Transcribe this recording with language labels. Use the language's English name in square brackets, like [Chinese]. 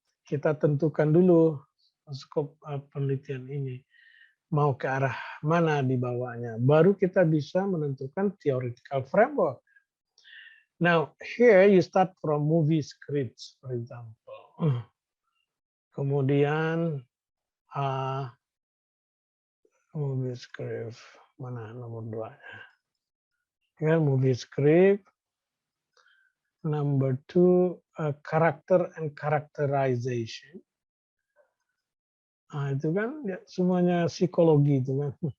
[Indonesian] Kita tentukan dulu scope penelitian ini mau ke arah mana dibawanya. Baru kita bisa menentukan theoretical framework. [English] Now here you start from movie scripts, for example. [Indonesian] Kemudian movie script mana nomor 2? Ya, movie script. [English] Number 2, character and characterization. [Indonesian] Itu kan ya, semuanya psikologi itu kan.